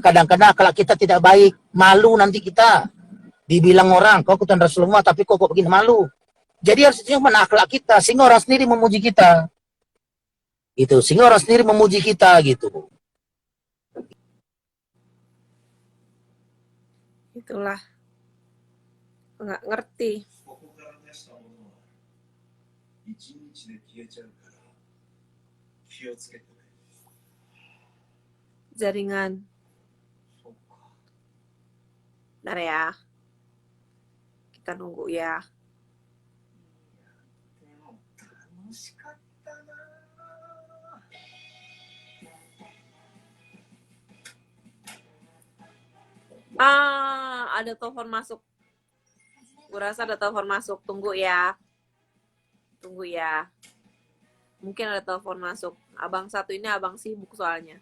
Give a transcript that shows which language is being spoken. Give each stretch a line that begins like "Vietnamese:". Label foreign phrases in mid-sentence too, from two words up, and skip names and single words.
Indonesian: Kadang-kadang kalau kita tidak baik, malu nanti kita. Dibilang orang, kau keturunan Rasulullah, tapi kok begini, malu. Jadi harus cuma akhlak kita, sehingga orang sendiri memuji kita. Gitu, sehingga orang sendiri memuji kita gitu. Itulah. Nggak ngerti.
Japanese: ここから出したものは一日で消えちゃうから気をつけてね。
Indonesian: Jaringan. Bentar ya. Kita nunggu ya.
Japanese: でも楽しかったな。
Indonesian: Ada telepon masuk. Gue rasa ada telepon masuk. Tunggu ya. Tunggu ya. Mungkin ada telepon masuk. Abang satu ini abang sibuk soalnya.